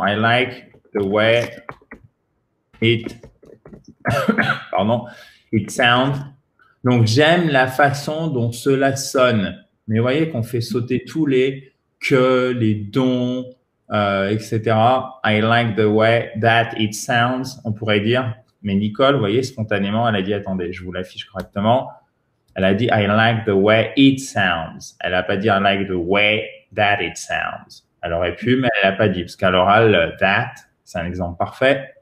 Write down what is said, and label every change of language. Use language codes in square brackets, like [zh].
[en] I like the way it, pardon, it sounds. [fr] Donc, j'aime la façon dont cela sonne. Mais vous voyez qu'on fait sauter tous les que, les dons, etc. [en] I like the way that it sounds, [fr] on pourrait dire. Mais Nicole, vous voyez, spontanément, elle a dit, attendez, je vous l'affiche correctement. Elle a dit, [en] I like the way it sounds. [fr] Elle n'a pas dit, [en] I like the way that it sounds. [fr] Elle aurait pu, mais elle n'a pas dit. Parce qu'à l'oral, that, c'est un exemple parfait.